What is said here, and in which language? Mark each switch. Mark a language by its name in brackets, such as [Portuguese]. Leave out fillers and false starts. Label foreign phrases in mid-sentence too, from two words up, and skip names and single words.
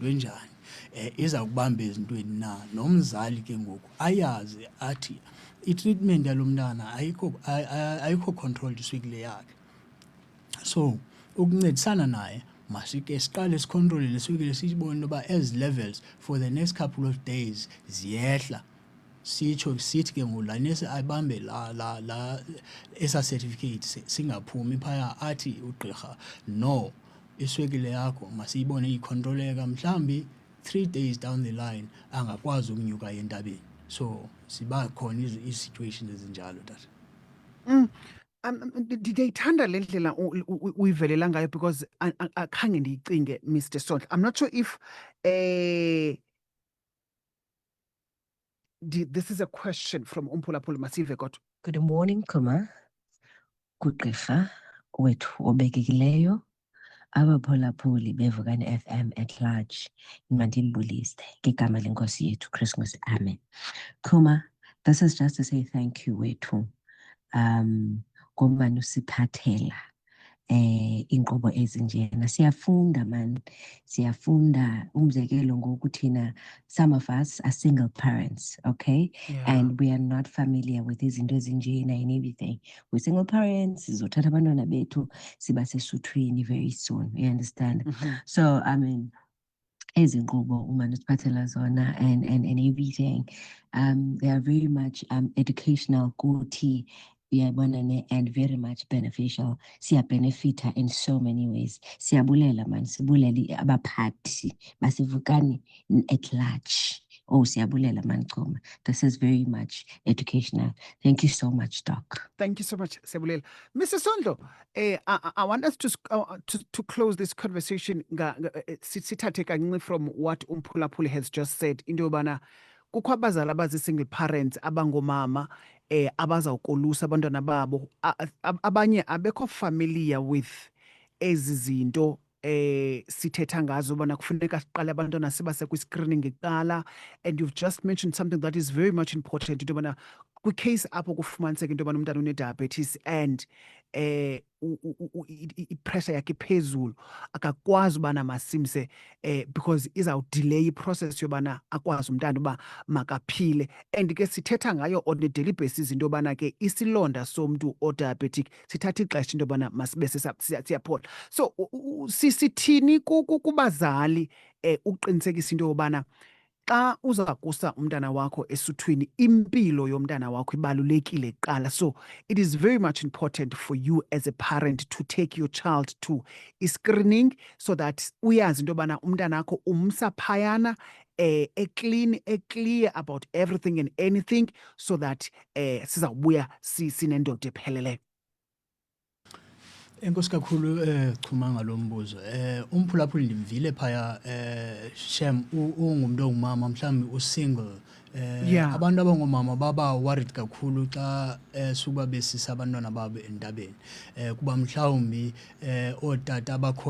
[Xhosa] enjani iza kubamba ezintweni na nomzali ke ngoku ayazi athi i-treatment yalo mntana ayikho controlled iswekile yakhe so ukuncedisana naye masike siqale sicontrole leswekile sibone into yoba ezi levels [English] for the next couple of days [Xhosa] ziyehla sitsho sithi ke ngoku lanesi abambe la esa certificate singaphumi phaya athi ugqirha no iswekile yakho masiyibone icontroleka mhlambi [English] 3 days down the line [Xhosa] angakwazi ukunyuka entabeni so siba khona i-situations ezinjalo tata ndiyayithanda le ndlela uyivelela ngayo because akhange ndiyicinge Mr. [English] Sondla. I'm not sure if this is a question from Umphulaphuli Masive kodwa. Good morning, [Xhosa] Kuma. Kugqirha wethu obekekileyo abaphulaphuli beVukani FM [English] at large. [Xhosa] Mandinibulise ngegama lenkosi yethu Christmas. Amen. [English] Kuma, this is just to say thank you wethu. [Xhosa] Ngoba nusiphathela inkqubo ezinjena siyafunda man siyafunda umzekelo ngoku thina [English] some of us are single parents okay and we are not familiar with [Xhosa] izinto ezinjena [English] and everything we're single parents [Xhosa] sizothatha abantwana bethu siba sesuthwini [English] very soon you understand so I mean [Xhosa] ezinkqubo uma nusiphathela zona [English] and everything they are very much educational kuthi and very much beneficial. [Xhosa] Siya benefita [English] in so many ways. [Xhosa] Siyabulela man, sibuleli abaphathi basivukani [English] at large. [Xhosa] Oh, siyabulela man Kuma. [English] This is very much educational. Thank you so much, Doc. Thank you so much, Siyabulela. Mr. Sondlo, I want us to close this conversation [Xhosa] sithathe kancinci [English] from what Umphulaphuli has just said. [Xhosa] Into yobana kukho abazali abazi-single parents abangomama abazawukolusa abantwana babo abanye abekho [English] familiar with [Xhosa] ezi zinto sithetha ngazo ubana kufuneka siqale abantwana sibase kwi-screening kuqala [English] and you've just mentioned something that is very much important [Xhosa] into yobana kwicase apho kufumaniseka into yobana umntana une-diabetes and ipressure yakhe phezulu akakwazi ubana masimse because izawudelay iprocess yobana akwazi umntana uba makaphile and ke sithetha ngayo [English] on a daily [Xhosa] basis into yobana ke isilonda somntu o-diabetic sithatha ixesha into yobana masibe siyaphola so sisithini kubazali uqinisekisa into yobana xa uzakusa umntana wakho esuthwini impilo yomntana wakho ibalulekile kuqala [English] so it is very much important for you as a parent to take your child to i-screening so that [Xhosa] uyazi into yobana umntana wakho umsa phayana [English] clear about everything and anything so that [Xhosa] sizawubuya sinendoda epheleleyo. Enkosi kakhulu Chuma ngalo mbuzo umphulaphuli ndimvile phaya Shem ungumuntu ongumama mhlawumbe usingle abantu abangomama baba worried kakhulu xa suba besisa abantwana babo entabeni kuba mhlawumbi otata abakho